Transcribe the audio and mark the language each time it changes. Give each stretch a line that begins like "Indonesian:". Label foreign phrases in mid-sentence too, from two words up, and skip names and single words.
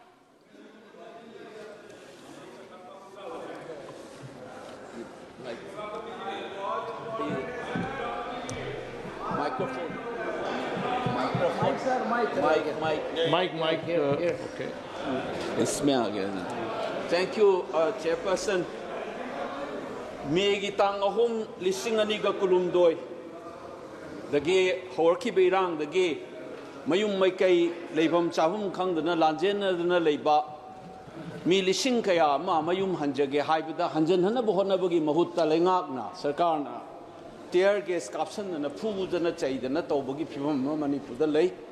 English: mic okay,
Hindi: इसमें आ गया ना।
English: thank you chairperson.
Manipuri: মেগী তাং অহুম লিসিং অনিগা কুলুমদোই দগে হৌরখিব ইরাংদগে ময়ুম মৈকৈ লেবম চাহুম খংদনা লাঞ্জেনদনা লেবা মী লিসিং কয়া মা ময়ুম হংজগে হাইবদা হংজনহনব হোনবগী মহুত্তা লেংঙাকনা সরকারনা
English: tear gas
Manipuri: কাপ্সন্না ফুবুদনা চাইদনা তৌবগী ফিবম মণিপুরদা লৈ।